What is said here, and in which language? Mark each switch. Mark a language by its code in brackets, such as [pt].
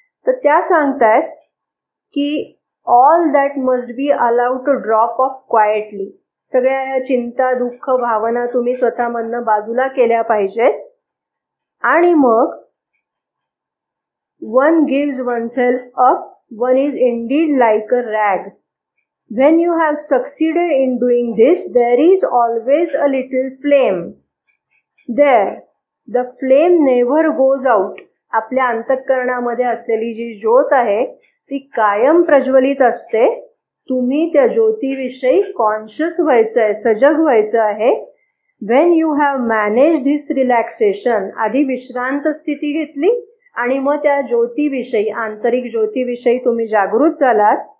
[mr] तर त्या सांगतायत की [en] All that must be allowed to drop off quietly. [mr] सगळ्या या चिंता दुःख भावना तुम्ही स्वतःमधनं बाजूला केल्या पाहिजेत आणि मग [en] One gives oneself up, one is indeed like a rag. When you have succeeded in doing this, there is always a little flame there. The flame never goes out. [mr] आपल्या अंतःकरणामध्ये असलेली जी ज्योत आहे ती कायम प्रज्वलित असते. तुम्ही त्या ज्योतीविषयी कॉन्शियस व्हायचं आहे, सजग व्हायचं आहे. [en] When you have managed this relaxation, [mr] आधी विश्रांत स्थिती घेतली आणि मग त्या ज्योतीविषयी, आंतरिक ज्योतीविषयी तुम्ही जागृत झालात.